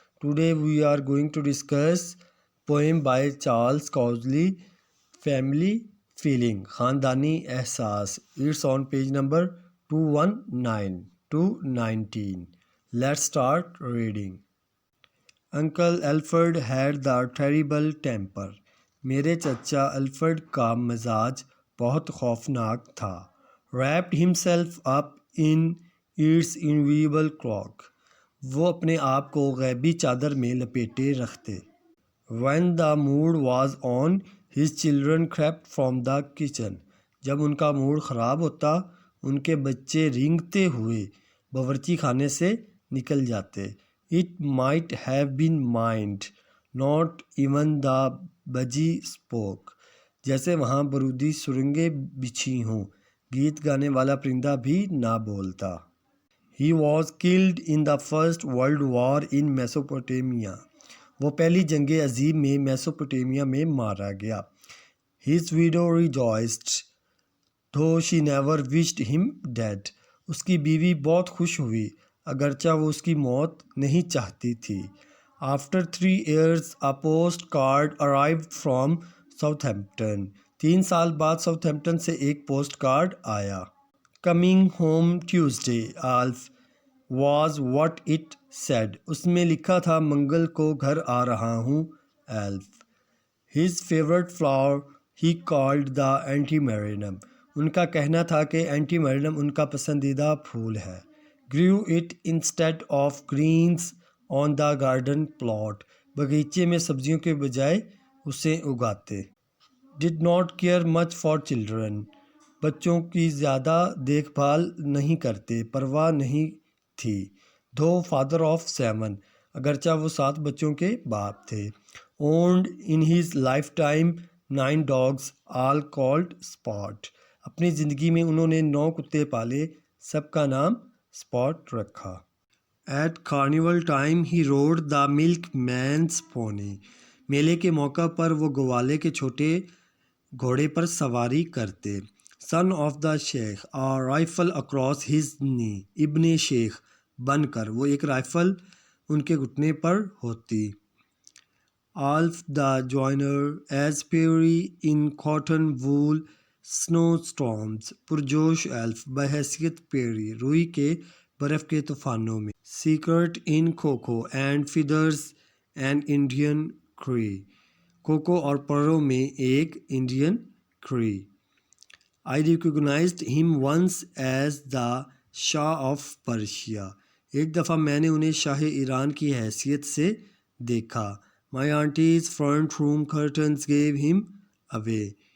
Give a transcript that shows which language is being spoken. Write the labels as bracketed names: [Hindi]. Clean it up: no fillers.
[English] Today we are going to discuss poem by Charles Cowley, Family Feeling, Khandani Ehsaas. It's on page number 219 to 19. Let's start reading. Uncle Alfred had the terrible temper. [Urdu] میرے چچا Alfred کا مزاج بہت خوفناک تھا. [English] wrapped himself up in its invisible cloak. [Urdu] وہ اپنے آپ کو غیبی چادر میں لپیٹے رکھتے. [English] when the mood was on, his children crept from the kitchen. [Urdu] جب ان کا موڈ خراب ہوتا ان کے بچے رینگتے ہوئے باورچی خانے سے نکل جاتے. [English] It might have been mind, not even the budgie spoke. [Urdu] جیسے وہاں برودی سرنگیں بچھی ہوں، گیت گانے والا پرندہ بھی نہ بولتا. [English] He was killed in the First World War in Mesopotamia. [Urdu] وہ پہلی جنگ عظیم میں میسوپوٹیمیا میں مارا گیا. [English] His widow rejoiced, though she never wished him dead. [Urdu] اس کی بیوی بہت خوش ہوئی اگرچہ وہ اس کی موت نہیں چاہتی تھی. [English] After 3 years, a postcard arrived from Southampton. [Urdu] 3 سال بعد ساؤتھ ہیمپٹن سے ایک پوسٹ کارڈ آیا. [English] Coming home Tuesday, Alf was what it said. [Urdu] اس میں لکھا تھا منگل کو گھر آ رہا ہوں ایلف. [English] His favorite flower he called the antimaranthus. [Urdu] ان کا کہنا تھا کہ اینٹیمیرینم ان کا پسندیدہ پھول ہے. [English] Grew it instead of greens on the garden plot. [Urdu] باغیچے میں سبزیوں کے بجائے اسے اگاتے. [English] Did not care much for children. [Urdu] بچوں کی زیادہ دیکھ بھال نہیں کرتے، پرواہ نہیں تھی. [English] Though father of 7. [Urdu] اگرچہ وہ 7 بچوں کے باپ تھے. [English] Owned in his lifetime 9 dogs, all called Spot. [Urdu] اپنی زندگی میں انہوں نے 9 کتے پالے، سب کا نام اسپاٹ رکھا. [English] At carnival time he rode the milkman's pony. [Urdu] میلے کے موقع پر وہ گوالے کے چھوٹے گھوڑے پر سواری کرتے. [English] Son of the sheikh, a rifle across his knee. [Urdu] ابن شیخ بن کر، وہ ایک رائفل ان کے گھٹنے پر ہوتی. [English] Alf the joiner, as fiery in cotton wool snowstorms. [Urdu] پرجوش ایلف بحیثیت پیری روئی کے برف کے طوفانوں میں. [English] Secret in cocoa and feathers an Indian Cree. [Urdu] Cocoa اور پروں میں ایک انڈین کری. [English] I recognized him once as the Shah of Persia. [Urdu] ایک دفعہ میں نے انہیں شاہ ایران کی حیثیت سے دیکھا. [English] My auntie's front room curtains gave him away.